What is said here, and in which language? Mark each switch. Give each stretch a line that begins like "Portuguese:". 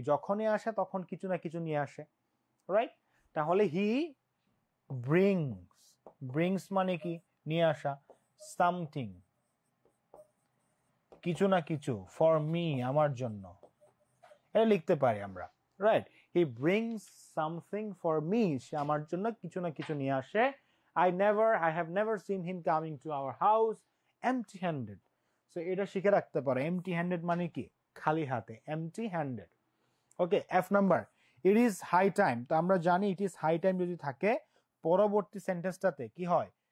Bangla: যখনই আসে তখন কিছু না কিছু নিয়ে আসে, রাইট? তাহলে
English: he brings,
Bangla: ব্রিংস মানে কি? নিয়ে আসা।
English: something,
Bangla: কিছু না কিছু,
English: for me,
Bangla: আমার জন্য, এটা লিখতে পারি আমরা, right?
English: he brings something for me,
Bangla: সে আমার জন্য কিছু না কিছু নিয়ে আসে।
English: I have never seen him coming to our house empty handed.
Bangla: So এটা শিখে রাখতে পারো,
English: empty handed
Bangla: মানে কি? খালি হাতে, empty handed.
English: okay,
Bangla: F number,
English: it is high time।
Bangla: তো আমরা জানি
English: it is high time
Bangla: যদি থাকে পরবর্তী সেন্টেন্সটাতে কি হয়?